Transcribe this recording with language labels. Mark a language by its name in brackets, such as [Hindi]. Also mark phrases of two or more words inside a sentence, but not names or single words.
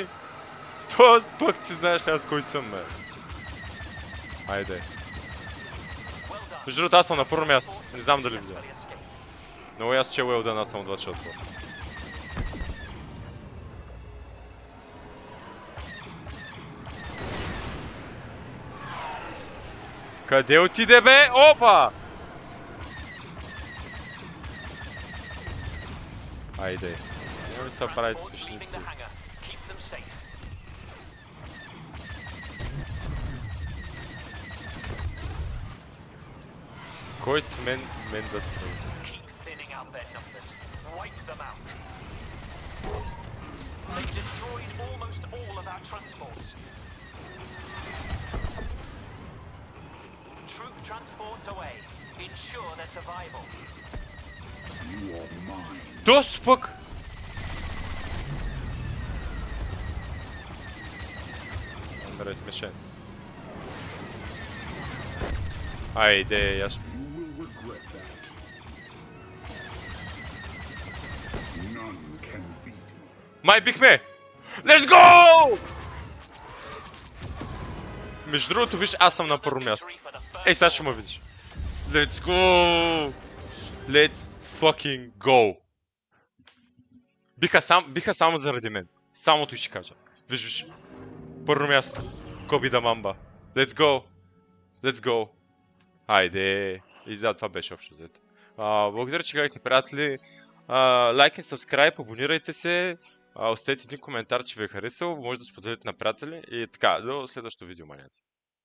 [Bulgarian] Тоест пък ти знаеш аз кой съм, бе. Айде. Между другото, аз съм на първо място. Не знам дали взема. Много ясно, че е [English] well done, [Bulgarian] аз съм от 2 шотко. Къде отиде, бе? Опа! Айде. Не ми са правите смешници. Кой с мен да стреля? [English] They've destroyed almost all of our transports. Troop transports away. Ensure their survival. You are mine. The fuck? Andrei [Bulgarian] смешен. Айде, яш. [English] You will regret that. None can beat me. [Bulgarian] Май бихме! [English] Let's go! [Bulgarian] Между другото, виж, аз съм на първо място. Ей, сега ще ме видиш. [English] Let's go! Let's fucking go! [Bulgarian] Биха само заради мен. Самото и ще кажа. Виж. първо място. Коби да мамба. [English] Let's go! Let's go! [Bulgarian] Хайде! И да, това беше общо взето. Благодаря, че гледахте, приятели. Лайк и subscribe, абонирайте се. Оставете един коментар, че ви е харесал. Може да споделите на приятели. И така, до следващото видео, маняци.